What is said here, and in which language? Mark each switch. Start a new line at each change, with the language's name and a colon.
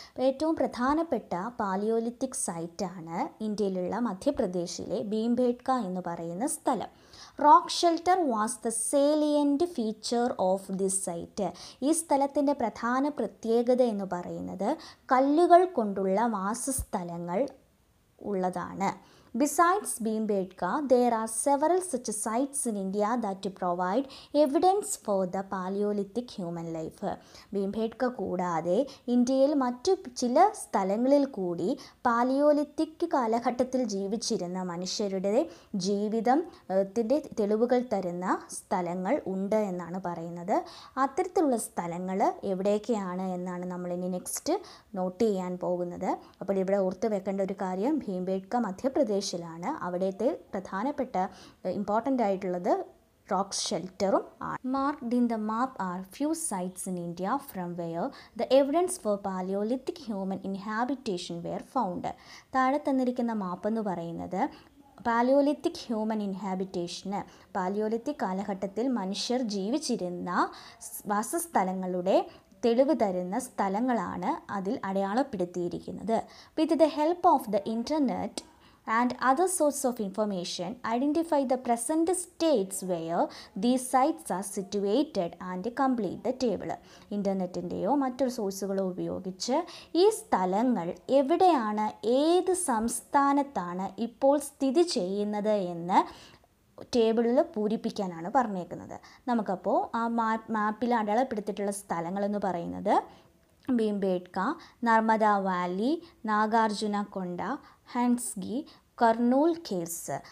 Malayalam: ഏറ്റവും പ്രധാനപ്പെട്ട പാലിയോലിത്തിക് സൈറ്റാണ് ഇന്ത്യയിലുള്ള മധ്യപ്രദേശിലെ ഭീംബേട്ക എന്ന് പറയുന്ന സ്ഥലം.
English: Rock shelter was the salient feature of this site.
Malayalam: ഈ സ്ഥലത്തിൻ്റെ പ്രധാന പ്രത്യേകത എന്ന് പറയുന്നത് കല്ലുകൾ കൊണ്ടുള്ള വാസസ്ഥലങ്ങൾ ഉള്ളതാണ്.
English: Besides Bhimbetka, there are several such sites in India that provide evidence for the Paleolithic human life.
Malayalam: ഭീംബേട്ക കൂടാതെ ഇന്ത്യയിൽ മറ്റു ചില സ്ഥലങ്ങളിൽ കൂടി പാലിയോലിത്തിക് കാലഘട്ടത്തിൽ ജീവിച്ചിരുന്ന മനുഷ്യരുടെ ജീവിതത്തിൻ്റെ തെളിവുകൾ തരുന്ന സ്ഥലങ്ങൾ ഉണ്ട് എന്നാണ് പറയുന്നത്. അത്തരത്തിലുള്ള സ്ഥലങ്ങൾ എവിടെയൊക്കെയാണ് എന്നാണ് നമ്മളിനി നെക്സ്റ്റ് നോട്ട് ചെയ്യാൻ പോകുന്നത്. അപ്പോൾ ഇവിടെ ഓർത്ത് വെക്കേണ്ട ഒരു കാര്യം, ഭീംബേട്ക മധ്യപ്രദേശിലാണ്. അവിടുത്തെ പ്രധാനപ്പെട്ട ഇമ്പോർട്ടൻ്റ് ആയിട്ടുള്ളത് റോക്ക് ഷെൽട്ടറും ആണ്.
English: Marked in the map are few sites in India from where the evidence for palaeolithic human inhabitation were found.
Malayalam: താഴെ തന്നിരിക്കുന്ന മാപ്പ് എന്ന് പറയുന്നത് പാലിയോലിത്തിക് ഹ്യൂമൻ ഇൻഹാബിറ്റേഷന്, പാലിയോലിത്തിക് കാലഘട്ടത്തിൽ മനുഷ്യർ ജീവിച്ചിരുന്ന വാസസ്ഥലങ്ങളുടെ തെളിവ് തരുന്ന സ്ഥലങ്ങളാണ് അതിൽ അടയാളപ്പെടുത്തിയിരിക്കുന്നത്.
English: With the help of the internet and other sources of information, identify the present states where these sites are situated and complete the table.
Malayalam: ഇൻ്റർനെറ്റിൻ്റെയോ മറ്റൊരു സോഴ്സുകളോ ഉപയോഗിച്ച് ഈ സ്ഥലങ്ങൾ എവിടെയാണ്, ഏത് സംസ്ഥാനത്താണ് ഇപ്പോൾ സ്ഥിതി ചെയ്യുന്നത് എന്ന് ടേബിളിൽ പൂരിപ്പിക്കാനാണ് പറഞ്ഞേക്കുന്നത്. നമുക്കപ്പോൾ ആ മാപ്പിൽ അടയാളപ്പെടുത്തിയിട്ടുള്ള സ്ഥലങ്ങളെന്ന് പറയുന്നത് ഭീംബേട്ക, നർമ്മദ വാലി, നാഗാർജുന കൊണ്ട, ഹൻസ്ഗി, കർണൂൽ കേവ്സ്.